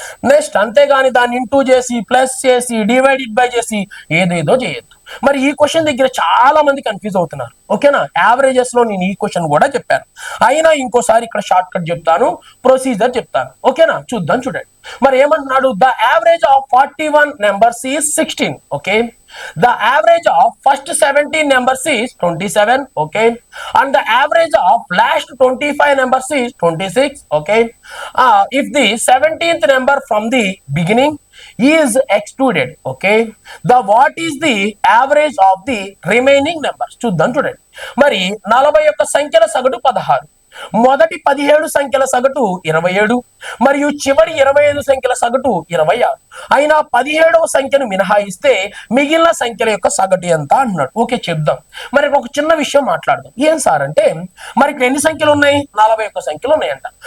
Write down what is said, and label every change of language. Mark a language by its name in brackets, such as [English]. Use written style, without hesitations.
[Telugu] Next అంతేగాని దాన్ని into చేసి ప్లస్ చేసి డివైడెడ్ బై చేసి ఏదేదో చేయొద్దు. మరి ఈ క్వశ్చన్ దగ్గర చాలా మంది కన్ఫ్యూజ్ అవుతున్నారు, ఓకేనా. యావరేజెస్ లో నేను ఈ క్వశ్చన్ కూడా చెప్పాను, అయినా ఇంకోసారి ఇక్కడ షార్ట్ కట్ చెప్తాను, ప్రొసీజర్ చెప్తాను, ఓకేనా. చూద్దాం, చూడండి. మరి ఏమంటున్నాడు, [English] The average of 41 numbers is 16. Okay, the average of first 17 numbers is 27. Okay, and the average of last 25 numbers is 26. Okay, if the 17th number from the beginning is excluded, okay, the what is the average of the remaining numbers? [Telugu] చూద్దాం, చూడండి. మరి 41 సంఖ్యల సగటు 16, మొదటి 17 సంఖ్యల సగటు 27, మరియు చివరి 25 సంఖ్యల సగటు 26. అయినా 17వ సంఖ్యను మినహాయిస్తే మిగిలిన సంఖ్యల యొక్క సగటు ఎంత అన్నాడు. ఓకే చెప్దాం. మరి ఒక చిన్న విషయం మాట్లాడదాం. ఏం సార్ అంటే మరి ఇక్కడ ఎన్ని సంఖ్యలు ఉన్నాయి, 41 సంఖ్యలు ఉన్నాయంట.